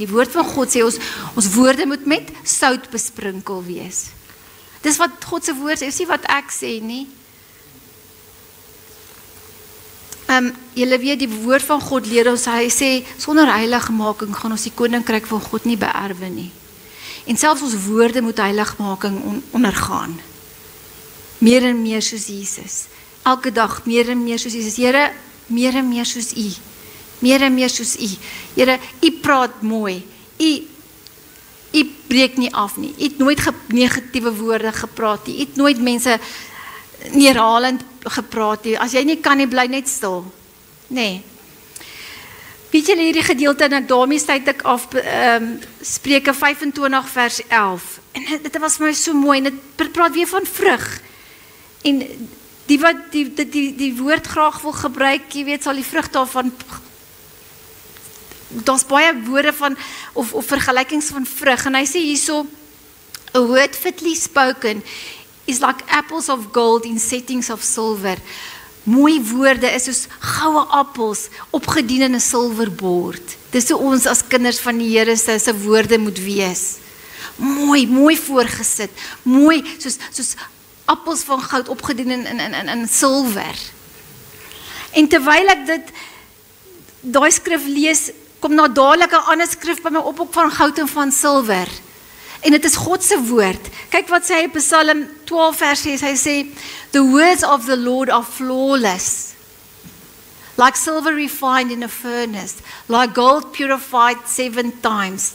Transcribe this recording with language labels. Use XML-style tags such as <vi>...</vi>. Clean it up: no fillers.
<af>Die woord van God sê ons woorde moet met sout besprinkel wees. Dis wat God se woord sê, dis nie wat ek sê nie. Julle weet, die woord van God leer ons, hy sê, sonder heiligmaking gaan ons die koninkryk van God nie beerwe nie. En selfs ons woorde moet heiligmaking ondergaan. Meer en meer soos Jesus. Elke dag meer en meer soos Jesus. Here, meer en meer soos U. Meer en meer soos U. Here, U praat mooi. U breek nie af nie. U het nooit negatiewe woorde gepraat nie. U het nooit mense neerhalend gepraat nie. As jy nie kan nie, bly net stil. Nee. Weet julle hierdie gedeelte, en ek daarmee sluit ek af, Spreuke 25 vers 11. En dit was vir my so mooi, en dit praat weer van vrug. En die wat die woord graag wil gebruik, jy weet, sal die vrug daarvan, daar's baie woorde van, of vergelykings van vrug, en hy sê hierso,</af> <en>a word fitly spoken is like apples of gold in settings of silver.</en> <af>Mooi woorde is soos goue appels opgedien in 'n silverbord. Dis hoe ons as kinders van die Here se woorde moet wees. Mooi voorgesit, mooi soos appels van goud opgedien in silwer. En terwyl ek daai skrif lees, kom na dadelik 'n ander skrif by my op ook van goud en van silwer. En dit is God se woord. Kyk wat sê hy in Psalm 12 vers 6, hy sê,</af> <en>the words of the Lord are flawless, like silver refined in a furnace, like gold purified 7 times.</en>